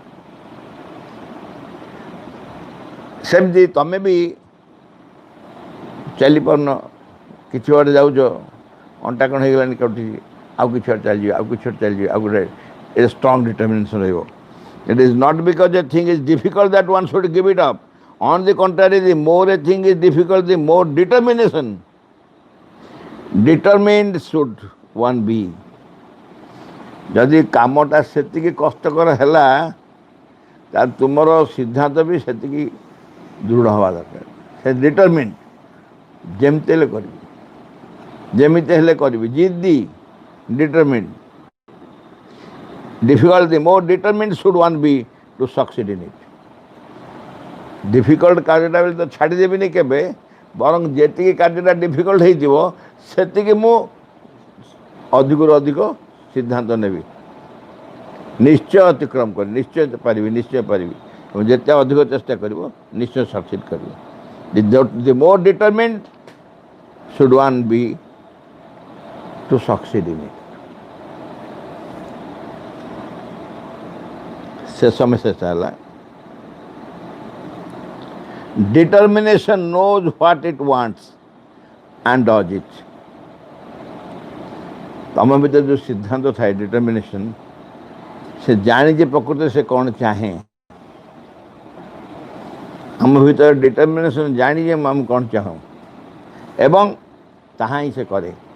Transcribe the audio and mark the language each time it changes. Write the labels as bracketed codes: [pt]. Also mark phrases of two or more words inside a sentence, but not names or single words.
[or] ସେମିତି ତମେ ବି ଚାଲିପାରୁନ, କିଛି ବାଟେ ଯାଉଛ, ଅଣ୍ଟା କ'ଣ ହେଇଗଲାଣି କଟୁଛି, ଆଉ କିଛି ବାଟେ ଚାଲିଯିବ, ଆଉ କିଛି ବାଟେ ଚାଲିଯିବ, ଆଉ ଗୋଟେ [en] a strong determination [or] ରହିବ। [en] It is not because a thing is difficult that one should give it up. On the contrary, the more a thing is difficult, the more determination. Determined should one be. [or] ଯଦି କାମଟା ସେତିକି କଷ୍ଟକର ହେଲା ତାହେଲେ ତୁମର ସିଦ୍ଧାନ୍ତ ବି ସେତିକି ଦୃଢ଼ ହେବା ଦରକାର। ସେ ଡିଟରମିନ୍ଡ, ଯେମିତି ହେଲେ କରିବି, ଯେମିତି ହେଲେ କରିବି, ଜିଦ୍ଦି, ଡିଟରମିନ୍ଡ। [en] Difficult, the more determined should one be to succeed in it. [or] ଡିଫିକଲ୍ଟ କାର୍ଯ୍ୟଟା ବୋଲି ତ ଛାଡ଼ିଦେବିନି କେବେ, ବରଂ ଯେତିକି କାର୍ଯ୍ୟଟା ଡିଫିକଲ୍ଟ ହେଇଥିବ ସେତିକି ମୁଁ ଅଧିକରୁ ଅଧିକ ସିଦ୍ଧାନ୍ତ ନେବି, ନିଶ୍ଚୟ ଅତିକ୍ରମ କରିବି, ନିଶ୍ଚୟ ପାରିବି, ନିଶ୍ଚୟ ପାରିବି। ଏବଂ ଯେତେ ଅଧିକ ଚେଷ୍ଟା କରିବ ନିଶ୍ଚୟ ସକ୍ସିଡ୍ କରିବ। [en] the more determined should one be to succeed in it. [or] ଶେଷ ମେସେଜ ହେଲା, [en] determination knows what it wants and does it. [or] ତମ ଭିତରେ ଯେଉଁ ସିଦ୍ଧାନ୍ତ ଥାଏ ଡିଟରମିନେସନ୍, ସେ ଜାଣିଛି ପ୍ରକୃତରେ ସେ କ'ଣ ଚାହେଁ। ଆମ ଭିତରେ ଡିଟରମିନେସନ୍ ଜାଣିଛେ ଆମେ କ'ଣ ଚାହୁଁ ଏବଂ ତାହା ହିଁ ସେ କରେ।